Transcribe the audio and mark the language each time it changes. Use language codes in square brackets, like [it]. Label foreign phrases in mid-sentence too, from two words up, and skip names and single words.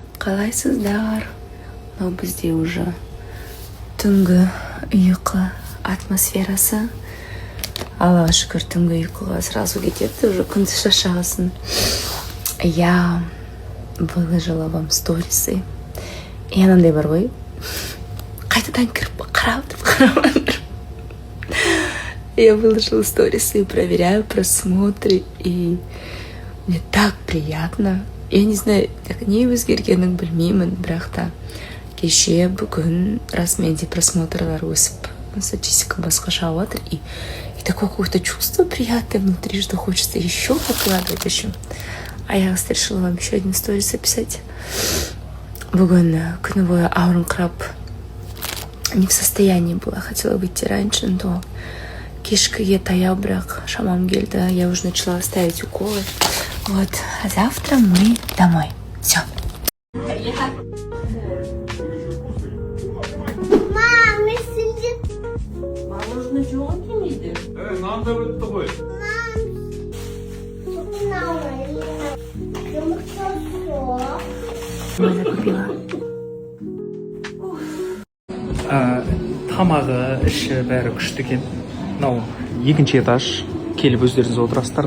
[kk] Қалайсыздар? Но бізде уже түнгі ұйқы атмосферасы. Аллаға шүкір, түнгі ұйқыға сразу кетеді, уже күндіз шаршағасын. [ru] Я выложила вам сторисы. [kk] И анандай бар ғой, қайтадан кіріп қарап. [ru] Я выложила сторисы и проверяю просмотры, и мне так приятно. Я не знаю, [kk] так не өзгергенін білмеймін, бірақ та кеше бүгін расменде просмотрлар өсіп, статистика басқаша жатыр, [ru] и такое какое-то чувство приятное внутри, что хочется еще выкладывать. В общем, а я решила вам еще один сторис записать. [kk] Бүгін күні бойы ауырыңқырап [ru] не в состоянии была, хотела выйти раньше, но [kk] кешкіге таяу, бірақ шамам келді, [ru] я уже начала ставить уколы. Вот, а завтра мы домой. Все. Мама, сидит. Мороженое чего миді? [kk] Нам да өтті ғой. [ru] Мама купила. [kk] Тамағы, іші бәрі күшті екен. Мынау екінші этаж, келіп өздеріңіз отырасыздар.